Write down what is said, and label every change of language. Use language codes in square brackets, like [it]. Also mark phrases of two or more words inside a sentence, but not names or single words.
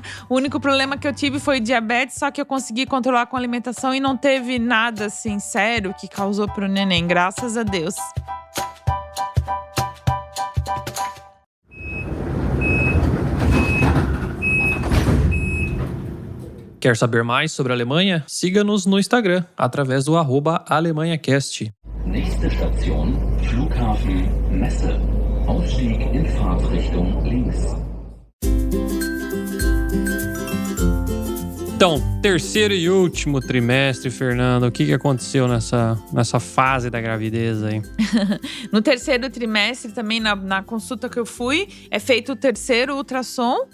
[pt] O único problema que eu tive foi diabetes, só que eu consegui controlar com a alimentação e não teve nada assim sério que causou pro neném, graças a Deus. Quer saber mais sobre a Alemanha? Siga-nos no Instagram, através do @AlemanhaCast. [de] Nächste Station, Flughafen Messe. Ausstieg in Fahrtrichtung links. [pt] Então, terceiro e último trimestre, Fernanda, o que aconteceu nessa fase da gravidez aí? No terceiro trimestre, também na consulta que eu fui, é feito o terceiro ultrassom.